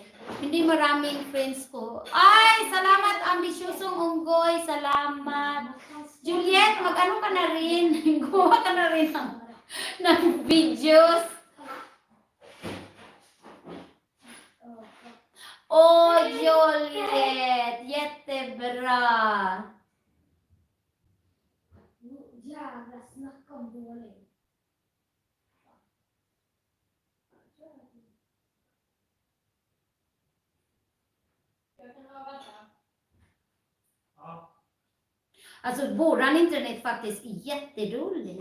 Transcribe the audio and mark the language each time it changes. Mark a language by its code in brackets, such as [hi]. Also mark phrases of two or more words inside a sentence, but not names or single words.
[tl] Hindi maraming friends ko. Ay, salamat, ambisyosong unggoy. Salamat. Juliet, mag-ano ka na rin? Gumawa ka na rin ng videos. Oh, Juliet. [sv] Jättebra. Jävla snacka om dålig. Alltså våran internet faktiskt är jätterolig.